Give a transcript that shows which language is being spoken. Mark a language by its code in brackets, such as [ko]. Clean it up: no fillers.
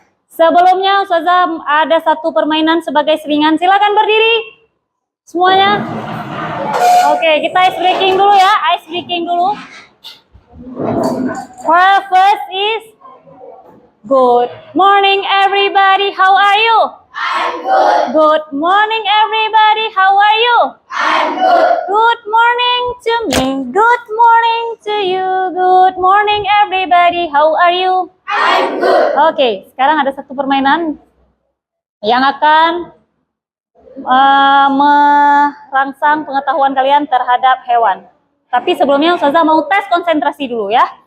[id] Sebelumnya Ustazah ada satu permainan sebagai selingan. Silakan berdiri semuanya. Oke, kita ice breaking dulu ya. Ice breaking dulu. [en] First is good morning everybody. How are you? I'm good. Good morning everybody. How are you? I'm good. Good morning to me. Good morning to you. Good morning everybody. How are you? I'm good. [id] Oke, sekarang ada satu permainan yang akan merangsang pengetahuan kalian terhadap hewan. Tapi sebelumnya Ustazah mau tes konsentrasi dulu ya.